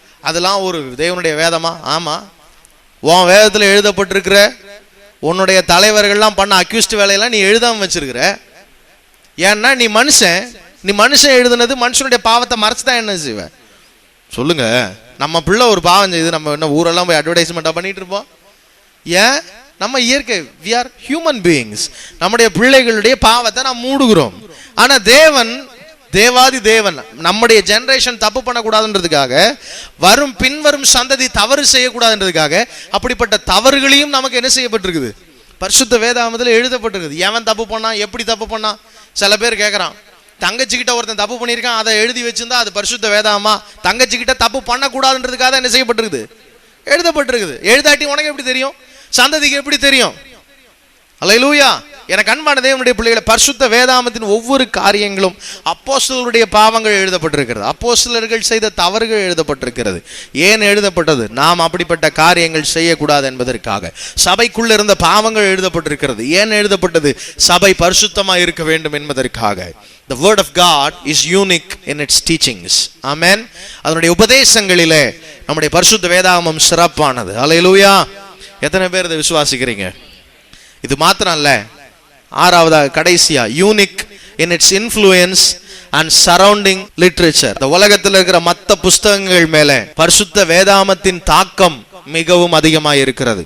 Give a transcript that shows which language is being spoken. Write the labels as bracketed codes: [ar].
[ta] அதெல்லாம் ஒரு தேவனுடைய வேதமா? ஆமா. உன் வேதத்துல எழுதப்பட்டிருக்கிற உன்னுடைய தலைவர்கள்லாம் பண்ண அக்யூஸ்ட் வேலையெல்லாம் நீ எழுதாம வச்சிருக்கிற. ஏன்னா நீ மனுஷன் எழுதுனது மனுஷனுடைய பாவத்தை மறைச்சுதான் என்ன செய்வேன் சொல்லுங்க. நம்ம பிள்ளை ஒரு பாவம் செய்து நம்ம என்ன ஊரெல்லாம் போய் அட்வர்டைஸ்மெண்டா பண்ணிட்டு இருப்போம்? ஏன்? நம்ம இயற்கை, [en] we are human beings. [ta] நம்முடைய பிள்ளைகளுடைய பாவத்தை நாம் மூடுகிறோம். ஆனா தேவாதி தேவன் நம்முடைய ஜெனரேஷன் தப்பு பண்ணக்கூடாதுன்றதுக்காக, பின்வரும் சந்ததி தவறு செய்யக்கூடாதுன்றதுக்காக அப்படிப்பட்ட தவறுகளையும் நமக்கு என்ன செய்யப்பட்டிருக்குது, பரிசுத்த வேதாகமத்தில் எழுதப்பட்டிருக்குது. எவன் தப்பு பண்ணான், எப்படி தப்பு பண்ணான்? சில பேர் கேட்கறான், தங்கச்சிக்கிட்ட ஒருத்தன் தப்பு பண்ணியிருக்கான், அதை எழுதி வச்சிருந்தா அது பரிசுத்த வேதாகமா? தங்கச்சிக்கிட்ட தப்பு பண்ணக்கூடாதுன்றதுக்காக என்ன செய்யப்பட்டிருக்குது, எழுதப்பட்டிருக்குது. எழுதாட்டி உனக்கு எப்படி தெரியும், சந்ததிக்கு எப்படி தெரியும்? அல்லேலூயா. எனக்கு அன்பான தேவனுடைய பிள்ளைகளை, பரிசுத்த வேதாகமத்தின் ஒவ்வொரு காரியங்களும் அப்போஸ்தலருடைய பாவங்கள் எழுதப்பட்டிருக்கிறது, அப்போஸ்தலர்கள் செய்த தவறுகள் எழுதப்பட்டிருக்கிறது. ஏன் எழுதப்பட்டது? நாம் அப்படிப்பட்ட காரியங்கள் செய்யக்கூடாது என்பதற்காக. சபைக்குள்ள இருந்த பாவங்கள் எழுதப்பட்டிருக்கிறது. ஏன் எழுதப்பட்டது? சபை பரிசுத்தமா இருக்க வேண்டும் என்பதற்காக. [en] The word of God is unique in its teachings. Amen. [ta] அதனுடைய உபதேசங்களிலே நம்முடைய பரிசுத்த வேதாகமம் சிறப்பானது. அல்லேலூயா. எத்தனை பேர் இதை விசுவாசிக்கிறீங்க? இது மாத்திரம் அல்ல, ஆறாவதாக கடைசியா, unique in it's influence and surrounding literature. இந்த உலகத்தில் இருக்கிற மற்ற புஸ்தகங்கள் மேல பரிசுத்த வேதாகமத்தின் தாக்கம் மிகவும் அதிகமாக இருக்கிறது.